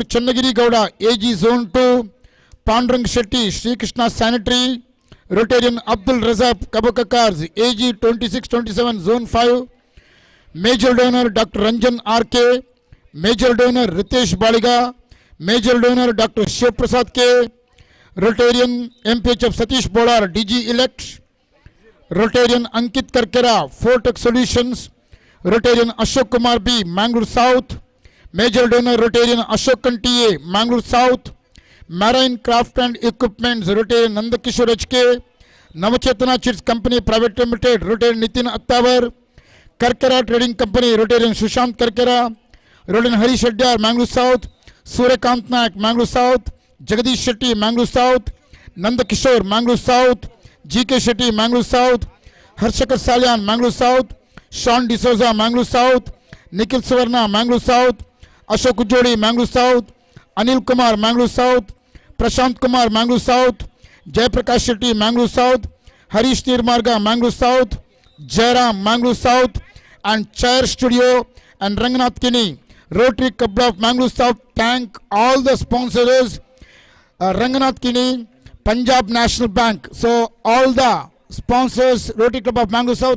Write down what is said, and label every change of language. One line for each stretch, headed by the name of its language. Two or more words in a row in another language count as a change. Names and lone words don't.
English: Channagiri Gowda, AG Zone 2, Pandurang Shetty, Sri Krishna Sanitary, Rotarian Abdul Razak Kabaka Cars, AG 2627 Zone 5, Major Donor Dr. Ranjan RK, Major Donor Ritesh Baliga, Major Donor Dr. Shiv Prasad K, Rotarian MPHF Satish Bodar, DG Elect, Rotarian Ankit Karkera, Fortech Solutions, Rotarian Ashok Kumar B, Mangalore South, Major Donor Rotarian Ashok TA, Mangalore South, Marine Craft and Equipments, Rotarian Nandakishore HK, Navachetana Chits Company Private Limited, Rotarian Nitin Attavar, Karkera Trading Company, Rotarian Sushant Karkera, Rotarian Hari Shedyar, Mangalore South, Suryakant Naik, Mangalore South, Jagadish Shetty, Mangalore South, Nandakishore, Mangalore South, GK Shetty, Mangalore South, Harshakar Salyan, Mangalore South, Sean D'Souza, Mangalore South, Nikhil Savarna, Mangalore South, Ashok Ujjodi, Mangalore South, Anil Kumar, Mangalore South, Prashant Kumar, Mangalore South, Jayaprakash Shetty, Mangalore South, Harish Nirmarga, Mangalore South, Jairam, Mangalore South, and Chair Studio and Ranganath Kini, Rotary Club of Mangalore South. Thank all the sponsors, Ranganath Kini, Punjab National Bank. So all the sponsors, Rotary Club of Mangalore South.